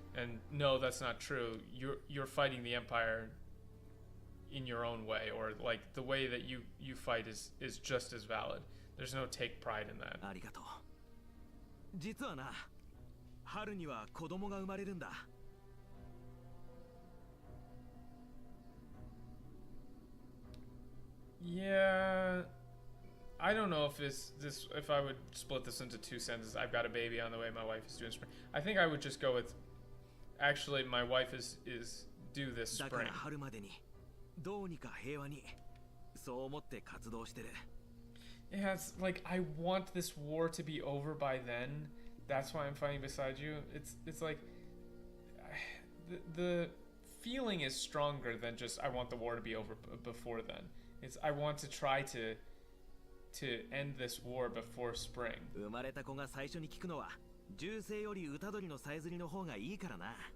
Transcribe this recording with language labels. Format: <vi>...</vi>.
<en>And no, that's not true. You're fighting the empire in your own way, or like the way that you fight is just as valid. There's no take pride in that.</en> <ja>ありがとう。実はな、春には子供が生まれるんだ。</ja> <en>Yeah, I don't know if if I would split this into two sentences. I've got a baby on the way. My wife is due in spring. I think I would just go with, actually, my wife is due this spring.</en> <ja>だから春までにどうにか平和にそう思って活動してる。</ja> <en>Yeah, it's like I want this war to be over by then. That's why I'm fighting beside you. It's like the feeling is stronger than just I want the war to be over before then. It's I want to try to end this war before spring.</en> <ja>生まれた子が最初に聞くのは銃声より歌鳥のさえずりの方がいいからな。</ja>